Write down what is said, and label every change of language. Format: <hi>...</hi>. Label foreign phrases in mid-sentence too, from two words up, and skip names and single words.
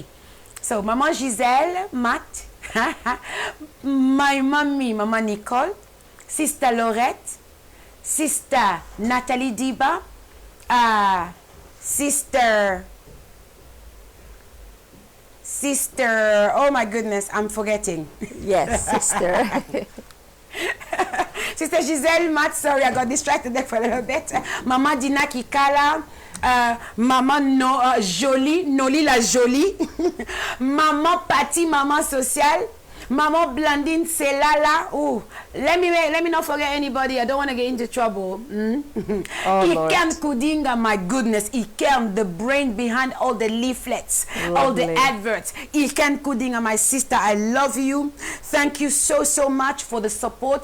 <en>So Mama Giselle, Matt, my mommy, Mama Nicole, Sister Laurette, Sister Nathalie Diba, Sister, oh my goodness, I'm forgetting. Yes, sister. Sister Giselle Matt, sorry, I got distracted there for a little bit. Mama Dina Kikala, Mama Jolie, Noli la Jolie, Maman Patty, Maman Social, Maman Blandine Selala. Oh, let me not forget anybody. I don't want to get into trouble. Lord. Ikem Kudinga, my goodness. Ikem, the brain behind all the leaflets, all the Lovely. adverts. Ikem Kudinga, my sister, I love you. Thank you so much for the support.</en>